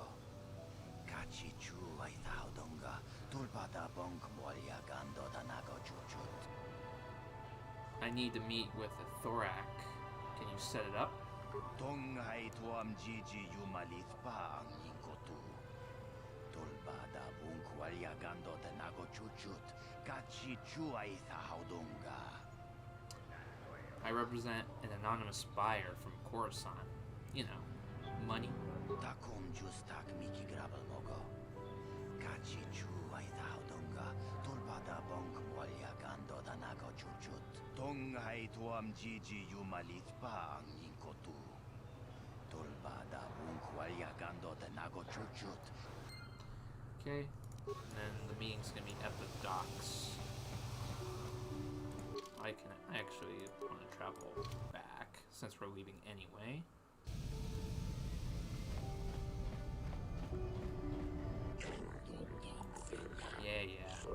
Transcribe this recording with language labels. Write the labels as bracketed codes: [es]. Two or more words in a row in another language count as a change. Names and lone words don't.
[en] Kachi chu aithao donga. Tulpada bonk molia gando danago chuchut. I need to meet with Ithorak. Can you set it up? Tong hai tuam gigi yumalith pa ang yinkotu. Tulpada bonk molia gando danago chuchut. Kachi chu aithao donga. I represent an anonymous buyer from Coruscant. You know, money. Takum justak miki grabal mogo. Kachi chu aithao donga. Tulpada bonk molia gando danago chuchut. Tong hai tuam gigi yumalith pa ang yinkotu. Tulpada bonk molia gando danago chuchut. Okay. And then the meeting's gonna be at the docks. I actually want to travel back since we're leaving anyway. Yeah.